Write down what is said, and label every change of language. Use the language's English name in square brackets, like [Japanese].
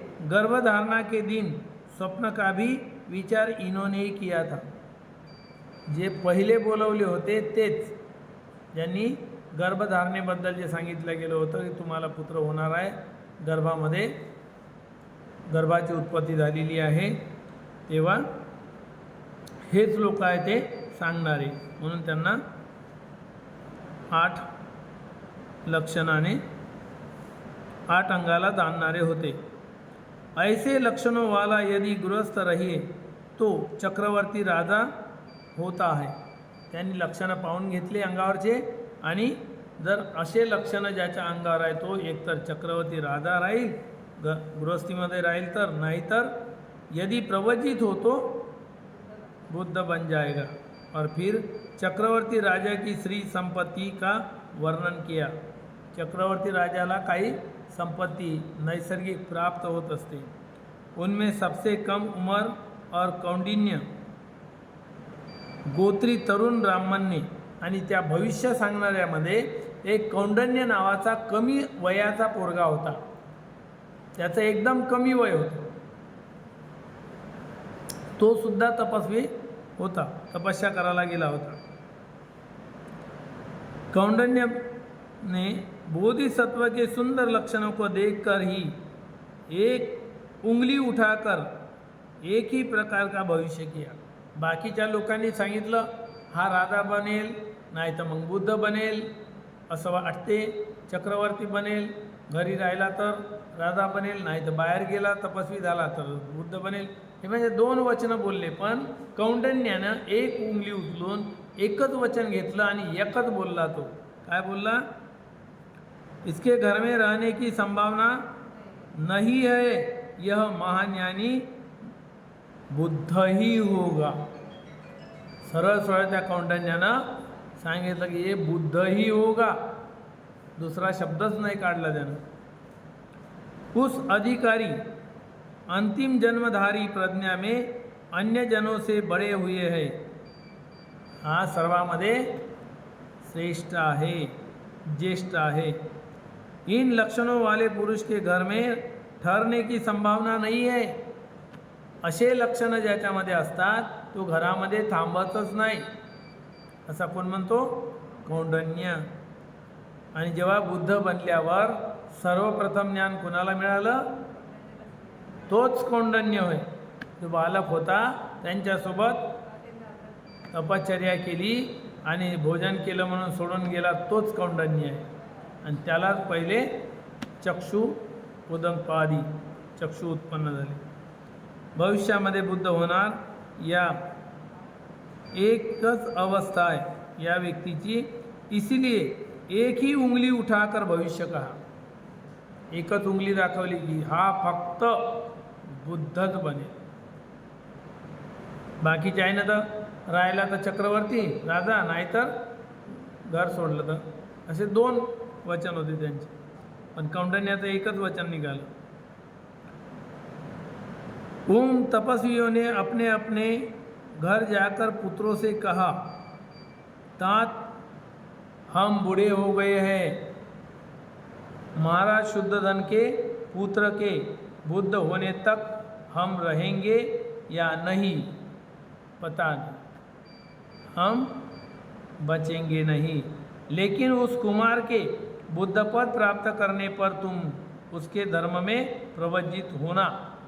[Hindi] गर्भधारणा के दिन स्वप्न का भी विचार इन्होंने ही किया था. [Marathi] जे पहिले बोलवले होते तेच, ज्यांनी गर्भधारणेबद्दल जे सांगितलं गेलं होतं की तुम्हाला पुत्र होणार आहे, गर्भामध्ये गर्भाची उत्पत्ती झालेली आहे, तेव्हा हेच लोक आहे ते सांगणारे, म्हणून त्यांना 8 लक्षणाने 8 अंगाला जाणणारे होते. [Hindi] ऐसे लक्षणों वाला यदि गृहस्थ रहिए तो चक्रवर्ती राजा होता है. [Marathi] त्यांनी लक्षणं पाहून घेतली अंगावरचे, आणि जर असे लक्षणं ज्याच्या अंगावर आहे तो एकतर चक्रवर्ती राजा राहील, गृहस्थीमध्ये राहील, तर नाहीतर [Hindi] यदि प्रवजित हो तो बुद्ध बन जाएगा. और फिर चक्रवर्ती राजा की श्री संपत्ति का वर्णन किया. [Marathi] चक्रवर्ती राजाला काही संपत्ति नैसर्गिक प्राप्त होत असते. [Hindi] उनमें सबसे कम उम्र और कौंडिन्य गोत्री तरुण ब्राह्मणने, [Marathi] आणि त्या भविष्य सांगणाऱ्यामध्ये एक कौंडन्य नावाचा कमी वयाचा पोरगा होता. त्याचं एकदम कमी वय होतं. तो सुद्धा तपस्वी होता, तपस्या करायला गेला होता. [Hindi] कौंडन्य ने बोधिसत्व के सुंदर लक्षणों को देखकर ही एक उंगली उठाकर एक ही प्रकार का भविष्य किया. [Marathi] बाकीच्या लोकांनी सांगितलं हा राजा बनेल, नाही तर मग बुद्ध बनेल, असं वाटते, चक्रवर्ती बनेल, घरी राहिला तर राजा बनेल, नाही तर बाहेर गेला तपस्वी झाला तर बुद्ध बनेल. हे म्हणजे 2 वचनं बोलले, पण कौंडन्यानं एक उंगली उचलून एकच वचन घेतलं आणि एकच बोलला. तो काय बोलला? [Hindi] इसके घर में रहने की संभावना नहीं है, यह महाज्ञानी बुद्ध ही होगा. [Marathi] सरळ सरळ त्या कौंडन्यानं सांगितलं की हे बुद्ध [Hindi] ही होगा. [Marathi] दुसरा शब्दच नाही काढला त्यानं. [Hindi] उस अधिकारी अंतिम जन्मधारी प्रज्ञा में अन्य जनों से बड़े हुए है. [Marathi] हा सर्वामध्ये श्रेष्ठ आहे, ज्येष्ठ आहे. [Hindi] इन लक्षणों वाले पुरुष के घर में ठहरने की संभावना नहीं है. [Marathi] असे लक्षणं ज्याच्यामध्ये असतात तो घरामध्ये थांबतच नाही, असा कोण म्हणतो? कौंडन्य. आणि जेव्हा बुद्ध बनल्यावर सर्वप्रथम ज्ञान कोणाला मिळालं? तोच कौंडन्य होय. जो बालक होता त्यांच्यासोबत तपश्चर्या केली आणि भोजन केलं म्हणून सोडून गेला, तोच कौंडन्य आहे. आणि त्यालाच पहिले चक्षु उदंपादी चक्षु उत्पन्न झाले. भविष्यामध्ये बुद्ध होणार या एकच अवस्था आहे या व्यक्तीची. [Hindi] इसलिए एक ही उंगली उठाकर भविष्य कहा. [Marathi] एकच उंगली दाखवली की हा फक्त बुद्धच बनेल. बाकीचे आहे ना तर राहिला तर चक्रवर्ती राजा, नाहीतर घर सोडलं तर, असे 2 वचन होते त्यांचे. पण कौंडन्याचं एकच वचन निघालं. [Hindi] उन तपस्वियों ने अपने अपने घर जाकर पुत्रों से कहा, तात हम बूढ़े हो गए हैं, महाराज शुद्धोधन के पुत्र के बुद्ध होने तक हम रहेंगे या नहीं पता नहीं, हम बचेंगे नहीं, लेकिन उस कुमार के बुद्ध पद प्राप्त करने पर तुम उसके धर्म में प्रवज्जित होना.